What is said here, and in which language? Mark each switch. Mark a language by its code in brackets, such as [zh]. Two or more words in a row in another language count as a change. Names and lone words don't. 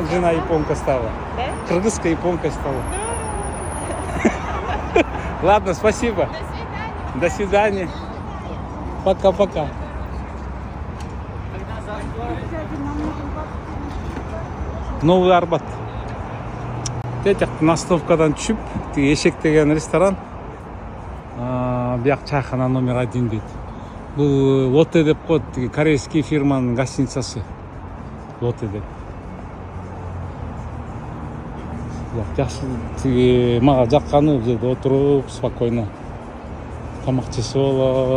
[ru] Жена японка стала. Да? Кыргызская японка стала. Здорово. Ладно, спасибо. До свидания. До свидания. Пока-пока. Новый Арбат. [ky] Тетяк остановкадан түшүп, Эшек деген ресторан. Бияк чайхана номер 1 дейт. Бул Лоте деп коет, корейский фирманын гостиницасы. Лоте деп. Жакшы, мага жакканы бул жерде отуруп, спокойно тамак жесе болот.